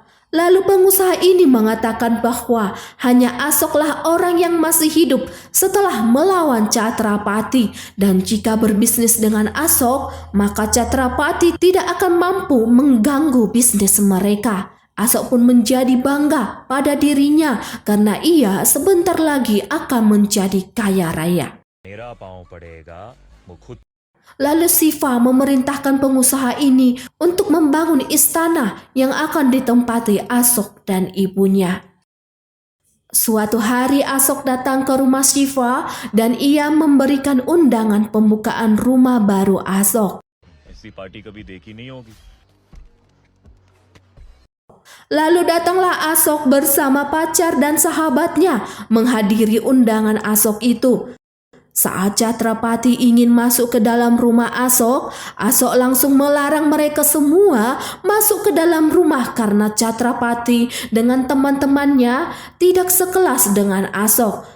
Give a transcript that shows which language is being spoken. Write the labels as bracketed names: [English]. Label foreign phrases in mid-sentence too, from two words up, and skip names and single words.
[Indonesian] Lalu pengusaha ini mengatakan bahwa hanya Asoklah orang yang masih hidup setelah melawan Chatrapati, dan jika berbisnis dengan Asok, maka Chatrapati tidak akan mampu mengganggu bisnis mereka. Asok pun menjadi bangga pada dirinya karena ia sebentar lagi akan menjadi kaya raya. [Hindi] मेरा पाँव पड़ेगा वो खुद [Indonesian] Lalu Siva memerintahkan pengusaha ini untuk membangun istana yang akan ditempati Asok dan ibunya. Suatu hari Asok datang ke rumah Siva dan ia memberikan undangan pembukaan rumah baru Asok. [Hindi] ऐसी पार्टी कभी देखी नहीं होगी [Indonesian] Lalu datanglah Asok bersama pacar dan sahabatnya menghadiri undangan Asok itu. Saat Chatrapati ingin masuk ke dalam rumah Asok, Asok langsung melarang mereka semua masuk ke dalam rumah karena Chatrapati dengan teman-temannya tidak sekelas dengan Asok.